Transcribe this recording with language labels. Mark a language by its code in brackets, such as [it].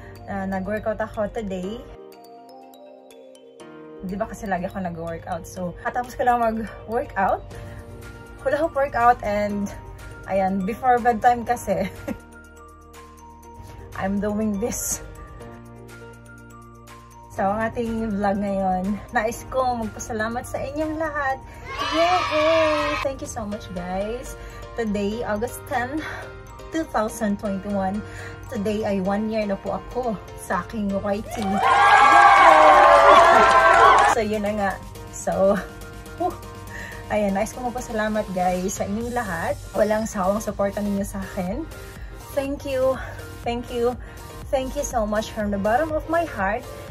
[tl] Nag-workout ako today. Di ba kasi lagi ako nag-workout? So, katapos ko lang mag-workout. [en] Hula hoop workout and ayan, before bedtime kasi I'm doing this. [tl] So, ang ating vlog ngayon, nais ko magpasalamat sa inyong lahat. Yay! [en] Thank you so much, guys. Today, August 10, 2021. [tl] Today ay 1 year na po ako sa aking YT. So, yun na nga. So, ayan, nais ko magpasalamat, guys, sa inyong lahat. Walang sawang supportan ninyo sa akin. [en] Thank you. Thank you. Thank you so much from the bottom of my heart.